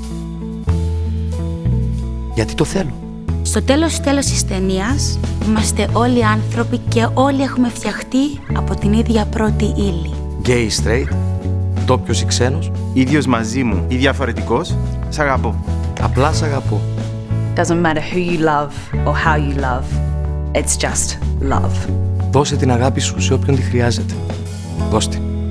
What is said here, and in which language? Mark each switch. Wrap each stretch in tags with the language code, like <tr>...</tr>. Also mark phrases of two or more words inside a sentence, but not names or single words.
<el>Γιατί το θέλω. Στο τέλος της ταινίας, είμαστε όλοι άνθρωποι και όλοι έχουμε φτιαχτεί από την ίδια πρώτη ύλη.</el> <en>Gay, straight,</en> <el>ντόπιος ή ξένος. Ίδιος μαζί μου ή διαφορετικός, σ' αγαπώ. Απλά σ' αγαπώ.</el> <en>Doesn't matter who you love or how you love. It's just love.</en> <el>Δώσε την αγάπη σου σε όποιον τη χρειάζεται. Δώσ' την.</el>